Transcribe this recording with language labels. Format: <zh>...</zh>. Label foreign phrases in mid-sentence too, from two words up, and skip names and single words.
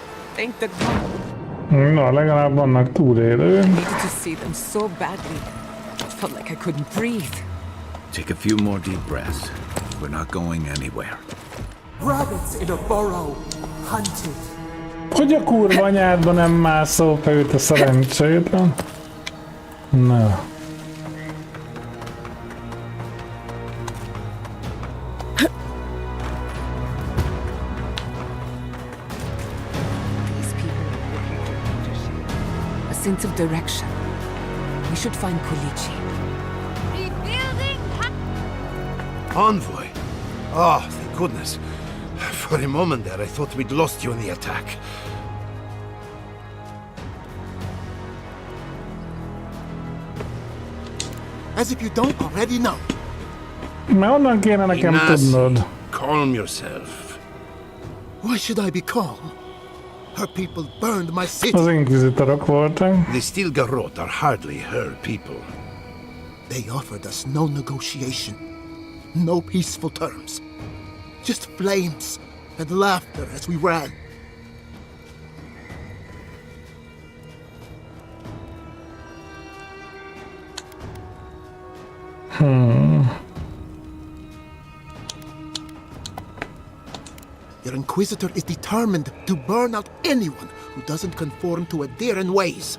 <en>Thank the gods.</en> <hu>Na, legalább vannak túlélők.</hu> <en>I needed to see them so badly. It felt like I couldn't breathe. Take a few more deep breaths. We're not going anywhere. Rabbits in a burrow, hunted.</en> <hu>Hogy a kurva anyádba nem mászol fel őt a szerencsétlen? Na.</hu> <en>These people are working for leadership. A sense of direction. We should find Kolichi. Rebuilding. Envoy? Oh, thank goodness. For a moment there, I thought we'd lost you in the attack. As if you don't already know.</en> <hu>Mert onnan kéne nekem tudnod.</hu> <en>Calm yourself. Why should I be calm? Her people burned my city.</en> <hu>Az inkvizitorok voltak.</hu> <en>The Stilgarrot are hardly her people. They offered us no negotiation, no peaceful terms. Just flames and laughter as we ran. Your Inquisitor is determined to burn out anyone who doesn't conform to Adairan ways.</en>